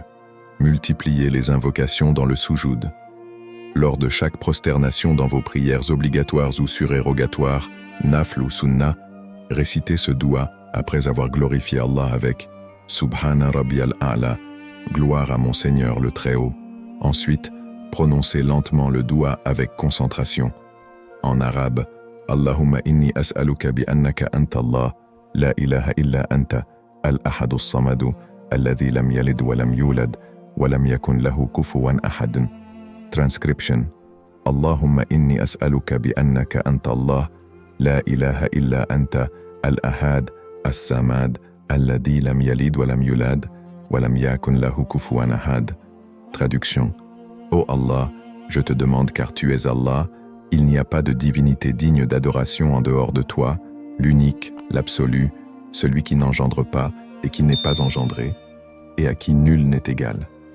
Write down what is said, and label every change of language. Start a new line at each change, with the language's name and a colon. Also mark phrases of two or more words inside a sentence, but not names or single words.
French: Multipliez les invocations dans le soujoud. Lors de chaque prosternation dans vos prières obligatoires ou surérogatoires, nafl ou sunna, récitez ce doua après avoir glorifié Allah avec «
Arabic: سبحان ربي الأعلى
French: » gloire à mon Seigneur le Très-Haut. Ensuite, prononcez lentement le doua avec concentration. En arabe, «
Arabic: اللهم إني أسألك بأنك أنت الله لا إله إلا أنت الأحد الصمد, الذي لم يلد ولم يولد ولم يكن له كفوا أحد » Transcription. اللهم إني أسألك بأنك أنت الله لا إله إلا أنت الأحد الصمد, الذي لم يلد ولم يولد ولم يكن له كفوا أحد.
French: Traduction. Ô Allah, je te demande car tu es Allah, il n'y a pas de divinité digne d'adoration en dehors de toi, l'unique, l'absolu, celui qui n'engendre pas et qui n'est pas engendré, et à qui nul n'est égal.